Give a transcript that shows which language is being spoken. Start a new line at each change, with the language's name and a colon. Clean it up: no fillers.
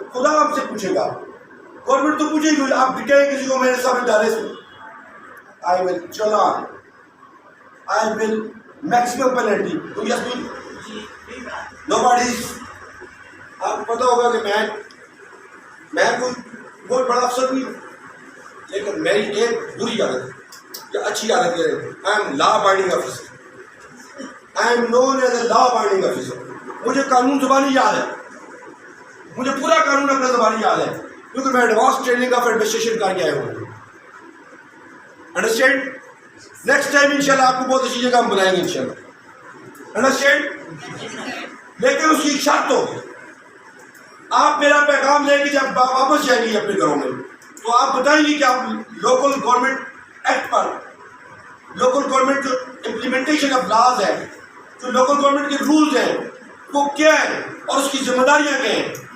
Urdu: خدا ہم سے پوچھے گا, گورنمنٹ تو پوچھے گی, آپ ڈٹائیں کسی کو میرے سامنے ڈالے سے,
English: I will challan, I will maximum penalty.
Urdu: تو یس nobody's, آپ کو پتا ہوگا کہ میں کوئی بہت بڑا افسر نہیں ہوں, لیکن میری ایک بری عادت ہے یا اچھی عادت ہے,
English: I am law abiding officer. I am known as a law abiding officer.
Urdu: مجھے قانون زبانی یاد ہے, مجھے پورا قانون اپنا زبانی یاد ہے, کیونکہ میں
English: advance training of administration
Urdu: کر کے آیا ہوں. انڈرسٹینڈ؟ نیکسٹ ٹائم انشاءاللہ آپ کو بہت اچھی جگہ ہم بلائیں گے انشاءاللہ. انڈرسٹینڈ؟ لیکن اس کی ایک شرط ہوگی, آپ میرا پیغام لے کے جب واپس جائیں گے اپنے گھروں میں تو آپ بتائیں گے کہ آپ لوکل گورنمنٹ ایکٹ پر, لوکل گورنمنٹ جو
English: implementation of laws
Urdu: ہے, جو لوکل گورنمنٹ کے رولز ہیں وہ کیا ہے اور اس کی ذمہ داریاں کیا ہیں.